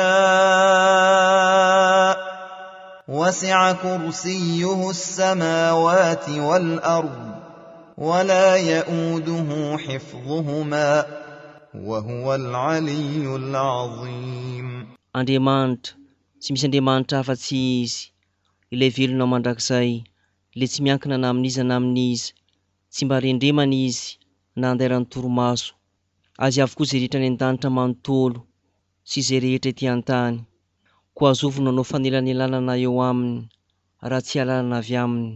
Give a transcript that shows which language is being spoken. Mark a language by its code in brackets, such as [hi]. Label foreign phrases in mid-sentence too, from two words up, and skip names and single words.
[ar] شاء وسع كرسيه السماوات والأرض ولا يؤوده حفظهما وهو العلي العظيم. [mg] Andriamanitra, tsy misy Andriamanitra afa-tsy izy, ilay velona mandrakizay, ilay tsy miankina na amin'iza na amin'iza, tsy mba rendremana izy na andairan'ny toromaso. Azy avokoa izay rehetra ny an-danitra manontolo sy izay rehetra ety an-tany, koa azovony nanao fanelan'elanana eo aminy raha tsy halalana avy aminy.